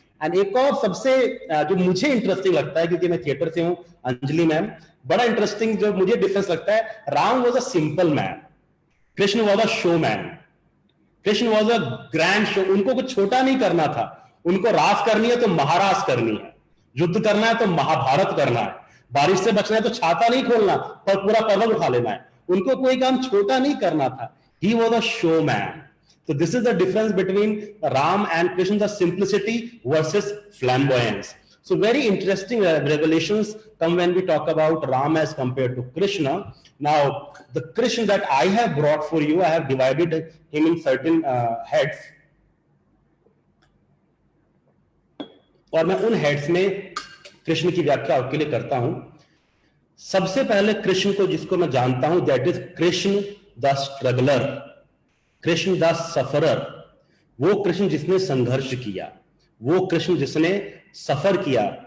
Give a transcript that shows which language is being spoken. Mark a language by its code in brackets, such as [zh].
[hi] And एक और सबसे जो मुझे इंटरेस्टिंग लगता है, क्योंकि मैं थिएटर से हूं, अंजलि मैम, बड़ा इंटरेस्टिंग जो मुझे डिफरेंस लगता है, [en] Ram was a simple man, Krishna was a show man. Krishna was a grand show. [hi] उनको कुछ छोटा नहीं करना था, उनको रास करनी है तो महारास करनी है, युद्ध करना है तो महाभारत करना है, बारिश से बचना है तो छाता नहीं खोलना पर पूरा पर्वत उठा लेना है। उनको कोई काम छोटा नहीं करना था। [en] He was a show man. So this is the difference between Ram and Krishna, the simplicity versus flamboyance. So very interesting revelations come when we talk about Ram as compared to Krishna. Now the Krishna that I have brought for you, I have divided him in certain heads. [hi] और मैं उन heads में कृष्ण की व्याख्या आपके लिए करता हूं। सबसे पहले कृष्ण को जिसको मैं जानता हूं, [en] That is Krishna the struggler, Krishna the sufferer. [hi] वो कृष्ण जिसने संघर्ष किया, वो कृष्ण जिसने सफर किया।